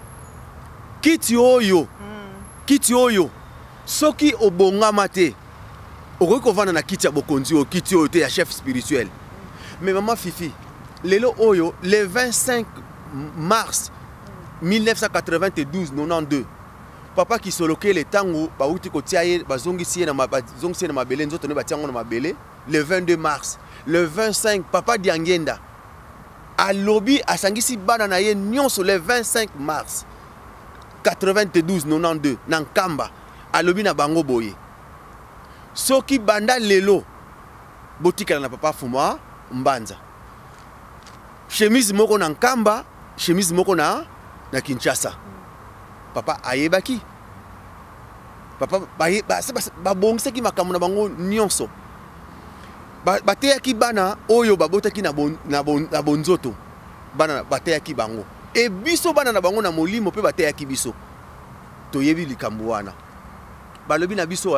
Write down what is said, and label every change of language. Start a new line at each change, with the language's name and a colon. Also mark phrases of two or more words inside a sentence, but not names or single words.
Lingala: kiti oyo soki obongama te okoki kovanda na kiti ya bokonzi oyo kiti oyo te ya
French: chef spirituel mais
Lingala: maman Fifi lelo oyo
French: le 25 mars
Lingala: 1992 papa kisoloke le tango bauti kotia ye bazongisi ye na mabele nzoto ne batiango na mabele
French: le 22 mars le 25
Lingala: papa Diangenda alobi asangisi bana na ye nyonso
French: le 25 mars
Lingala: 92 na nkamba alobi na bango boye soki banda lelo botikala na papa Fuma Mbanza chemise moko na nkamba chemise moko na Kinshasa papa ayebaki papa babongisaki makambo na bango nyonso bateyaki bana oyo babotaki na bonzoto bana bateyaki bango e biso bana na bango na molimo pe bateyaki biso toyebi likambo wana balobi na biso